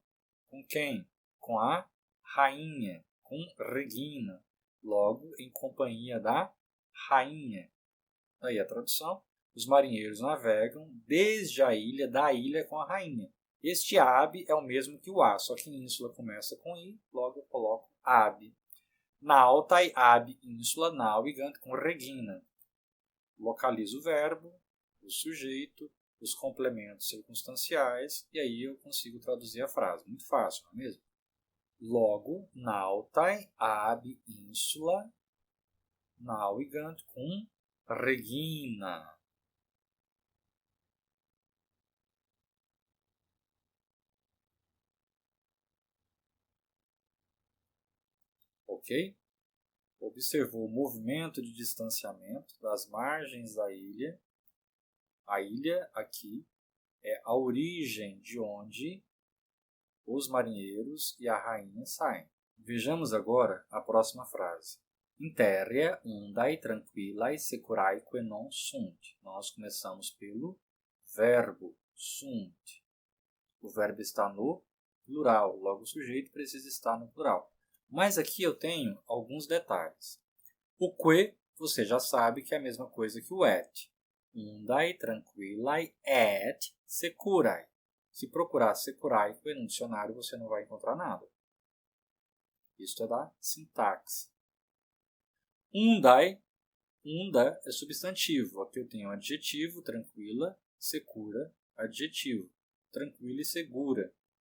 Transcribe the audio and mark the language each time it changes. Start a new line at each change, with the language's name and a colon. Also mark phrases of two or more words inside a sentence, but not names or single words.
Portuguese: Com quem? Com a rainha. Com Regina. Logo, em companhia da rainha. Daí a tradução. Os marinheiros navegam desde a ilha, da ilha com a rainha. Este ab é o mesmo que o a, só que ínsula começa com i, logo eu coloco ab.
Latin: Nautai ab ínsula navigant com Regina.
Portuguese: Localizo o verbo, o sujeito, os complementos circunstanciais, e aí eu consigo traduzir a frase. Muito fácil, não é mesmo? Logo,
Latin: nautai ab ínsula navigant com Regina.
Portuguese: Ok? Observou o movimento de distanciamento das margens da ilha. A ilha aqui é a origem de onde os marinheiros e a rainha saem. Vejamos agora a próxima frase.
Latin: In terra undae tranquillae securaeque non sunt.
Portuguese: Nós começamos pelo verbo sunt. O verbo está no plural, logo o sujeito precisa estar no plural. Mas aqui eu tenho alguns detalhes. O que, você já sabe que é a mesma coisa que o et.
Latin: Undae tranquillae et securae.
Portuguese: Se procurar securaeque no dicionário, você não vai encontrar nada. Isto é da sintaxe. Undae, unda é substantivo. Aqui eu tenho adjetivo, tranquila, secura, adjetivo, tranquila e segura.